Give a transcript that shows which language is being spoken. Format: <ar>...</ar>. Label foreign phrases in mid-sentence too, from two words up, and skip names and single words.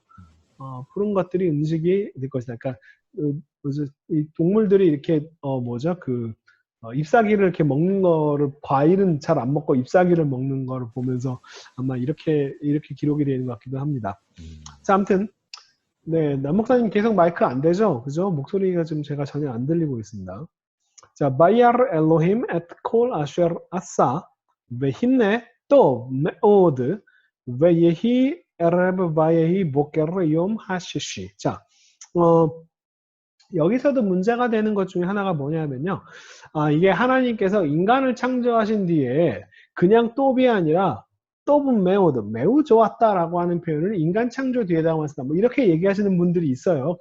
<ko>푸른 것들이 음식이 될 것이다. 그러니까 이 동물들이 이렇게 잎사귀를 이렇게 먹는 거를 과일은 잘 안 먹고 잎사귀를 먹는 거를 보면서 아마 이렇게 기록이 되는 것 같기도 합니다. 자, 아무튼 네, 남목사님 계속 마이크 안 되죠, 그죠? 목소리가 지금 제가 전혀 안 들리고 있습니다.</ko> <he>자, וירא אלהים את כל אשר עשה והנה טוב מאוד ויהי ערב ויהי בוקר יום השישי.</he> <ko>자, 여기서도 문제가 되는 것 중에 하나가 뭐냐면요. 이게 하나님께서 인간을 창조하신 뒤에 그냥 또비 아니라 또분 매우 좋았다라고 하는 표현을 인간 창조 뒤에다 왔다. 뭐 이렇게 얘기하시는 분들이 있어요.</ko>